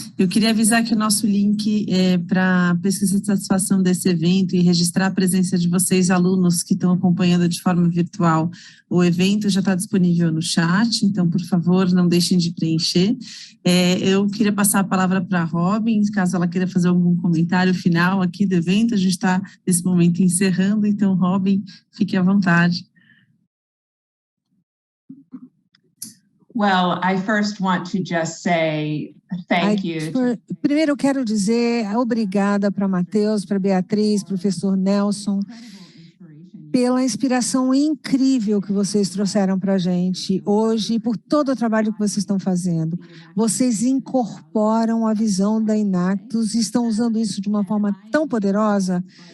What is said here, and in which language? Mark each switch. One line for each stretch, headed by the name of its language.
Portuguese: Eu queria avisar que o nosso link para pesquisa de satisfação desse evento e registrar a presença de vocês, alunos que estão acompanhando de forma virtual, o evento já está disponível no chat, então, por favor, não deixem de preencher. Eu queria passar a palavra para a Robin, caso ela queira fazer algum comentário final aqui do evento. A gente está, nesse momento, encerrando, então, Robin, fique à vontade.
English: Well, I first want to just say thank you.
Portuguese: Primeiro, eu quero dizer obrigada para Matheus, para Beatriz, professor Nelson, pela inspiração incrível que vocês trouxeram para a gente hoje e por todo o trabalho que vocês estão fazendo. Vocês incorporam a visão da Enactus e estão usando isso de uma forma tão poderosa.